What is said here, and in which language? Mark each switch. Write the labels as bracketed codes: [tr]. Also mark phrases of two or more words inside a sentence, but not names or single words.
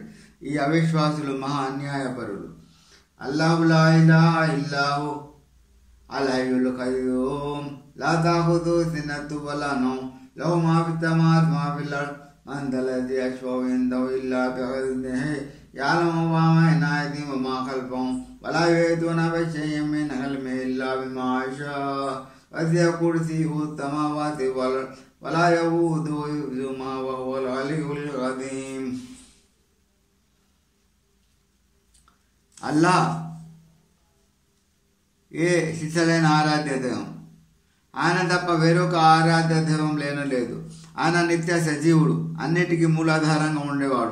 [te] ఈ అవిశ్వాసులు మహా అన్యాయపరులు. [ar] الله لا إله إلا هو الحي القيوم لا تأخذه سنة ولا نوم له ما في السماوات ما في الأرض من ذا الذي يشفع عنده إلا بإذنه يعلم ما بين أيديهم وما خلفهم ولا يأتون بشيء من علمه إلا بما شاء وسع كرسيه السماوات والأرض ولا يؤوده حفظهما وهو العلي العظيم. [te] అల్లా ఏ శిశలైన ఆరాధ్య దైవం, ఆయన తప్ప వేరొక ఆరాధ్య దైవం లేనలేదు. ఆయన నిత్య సజీవుడు, అన్నిటికీ మూలాధారంగా ఉండేవాడు.